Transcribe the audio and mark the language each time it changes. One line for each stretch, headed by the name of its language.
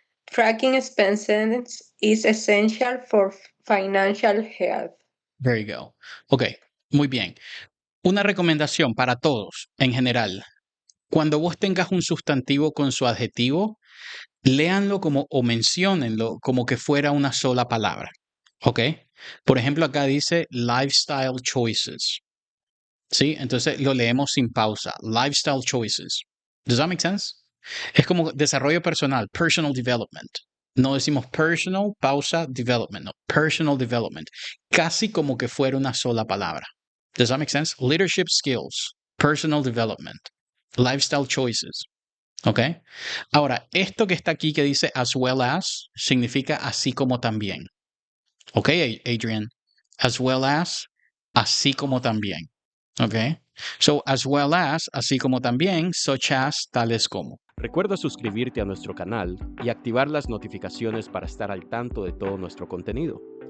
English: Tracking expenses is essential for financial health. There you go. Ok,
Spanish: muy bien. Una recomendación para todos en general. Cuando vos tengas un sustantivo con su adjetivo, léanlo como o menciónenlo como que fuera una sola palabra. ¿Ok? Por ejemplo, acá dice
English: lifestyle choices.
Spanish: ¿Sí? Entonces lo leemos sin pausa.
English: Lifestyle choices. Does that make sense?
Spanish: Es como desarrollo personal,
English: personal development.
Spanish: No decimos personal, pausa, development.
English: No, personal development.
Spanish: Casi como que fuera una sola palabra.
English: Does that make sense? Leadership skills, personal development, lifestyle choices. ¿Ok?
Spanish: Ahora, esto que está aquí que dice
English: as well as,
Spanish: significa así como también. ¿Ok, Adrian?
English: As well as,
Spanish: así como también. ¿Ok?
English: So, as well as,
Spanish: así como también,
English: such as,
Spanish: tales como. Recuerda suscribirte a nuestro canal y activar las notificaciones para estar al tanto de todo nuestro contenido.